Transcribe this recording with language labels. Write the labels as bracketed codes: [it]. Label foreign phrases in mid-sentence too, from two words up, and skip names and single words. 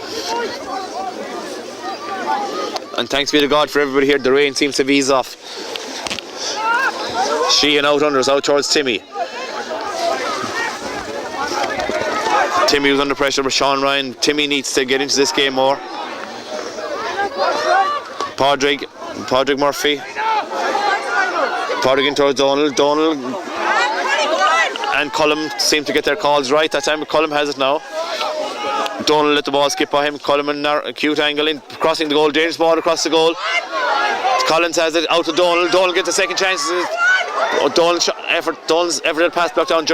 [en] And thanks be to God for everybody here. The rain seems to have eased off. Sheehan out unders, out towards Timmy. Timmy was under pressure with Sean Ryan. Timmy needs to get into this game more. Padraig Murphy. Padraig in towards Donald. Donald and Cullum seem to get their calls right that time. Cullum has it now. Donald let the ball skip by him. Cullum in a acute angle in crossing the goal. Dangerous ball across the goal. Collins has it out to Donald. Donald gets a second chance. Donald's effort at pass block down.